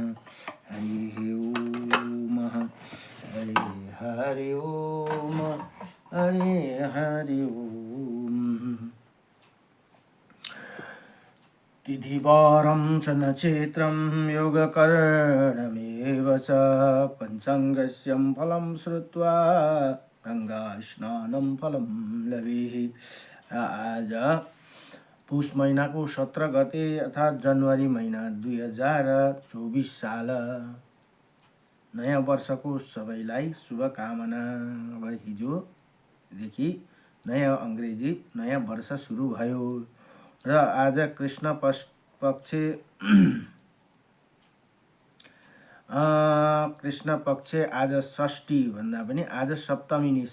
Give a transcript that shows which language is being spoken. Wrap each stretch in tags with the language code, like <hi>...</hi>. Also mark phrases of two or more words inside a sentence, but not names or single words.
<sa>हरि ओम हरि हरि ओम हरि हरि ओम। तिथिवारं च नक्षत्रं योगकरणमेव च पञ्चाङ्गस्य फलं श्रुत्वा गंगा स्नानं फलं लभेहि।</sa> <ne>आज पुष महिनाको 17 गते अर्थात् जनवरी महिना 2024 साल नयाँ वर्षको सबैलाई शुभकामना। अब हिजोदेखि नयाँ अङ्ग्रेजी नयाँ वर्ष सुरु भयो र आज कृष्ण पक्ष कृष्ण पक्ष आज षष्ठी भन्दा पनि आज सप्तमी नि।</ne>